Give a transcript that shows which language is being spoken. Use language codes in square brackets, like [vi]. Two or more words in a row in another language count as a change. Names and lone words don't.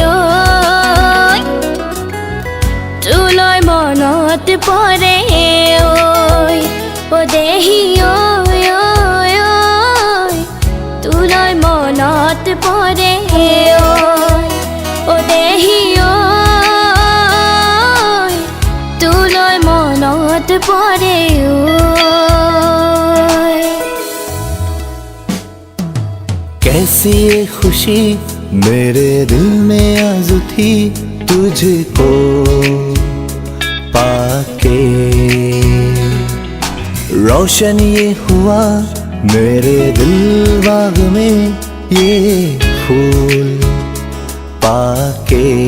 [as] তোলৈ মনত পৰে ও দেহি তোলৈ মনত পৰে ও দেহি তোলৈ মনত পৰে [hi] कैसी ये खुशी मेरे दिल में आज थी तुझको पाके रोशन ये हुआ मेरे दिल बाग में ये फूल पाके